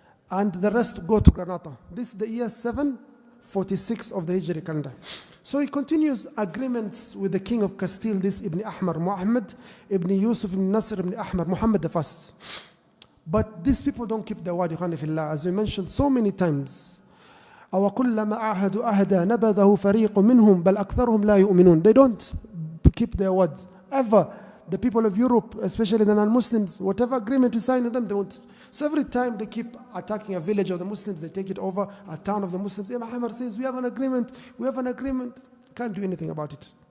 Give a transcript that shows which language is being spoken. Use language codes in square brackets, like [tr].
[en] And the rest go to Granada. This is the year 746 of the Hijri calendar. So he continues agreements with the king of Castile, this Ibn Ahmar, Muhammad Ibn Yusuf Ibn Nasr Ibn Ahmar, Muhammad the First. But these people don't keep their word, as we mentioned so many times. [ar] أو كلما عاهدوا عهدا نبذه فريق منهم بل أكثرهم لا يؤمنون. [en] They don't keep their word ever. The people of Europe, especially the non-Muslims, whatever agreement you sign with them, they won't. So every time they keep attacking a village of the Muslims, they take it over, a town of the Muslims. Muhammad says, we have an agreement, can't do anything about it.